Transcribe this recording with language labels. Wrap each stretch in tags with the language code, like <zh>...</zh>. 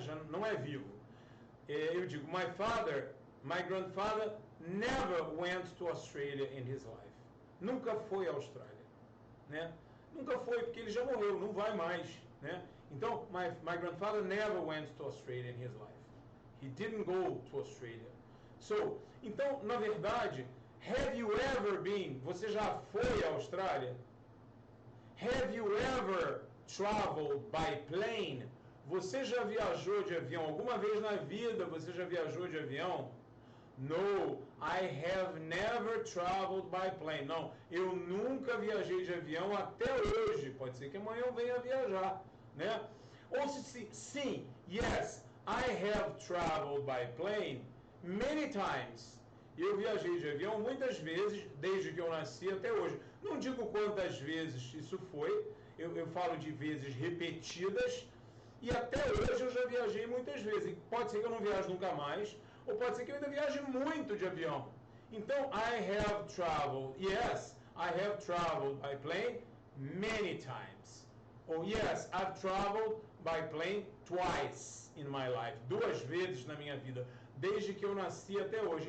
<pt>Já não é vivo, eu digo,</pt> <en>my grandfather never went to Australia in his life.</en> <pt>Nunca foi à Austrália, né? Nunca foi, porque ele já morreu, não vai mais, né? Então,</pt> <en>my grandfather never went to Australia in his life. He didn't go to Australia. So,</en> <pt>então, na verdade,</pt> <en>have you ever been?</en> <pt>Você já foi à Austrália?</pt> <en>Have you ever traveled by plane?</en> <pt>Você já viajou de avião? Alguma vez na vida você já viajou de avião?</pt> <en>No, I have never traveled by plane.</en> <pt>Não, eu nunca viajei de avião até hoje. Pode ser que amanhã eu venha viajar, né? Ou se sim,</pt> <en>yes, I have traveled by plane many times.</en> <pt>Eu viajei de avião muitas vezes, desde que eu nasci até hoje. Não digo quantas vezes isso foi, eu falo de vezes repetidas, e até hoje eu já viajei muitas vezes. Pode ser que eu não viaje nunca mais, ou pode ser que eu ainda viaje muito de avião. Então,</pt> <en>I have traveled, yes, I have traveled by plane many times. Ou yes, I've traveled by plane twice in my life.</en> <pt>2 vezes na minha vida, desde que eu nasci até hoje.</pt>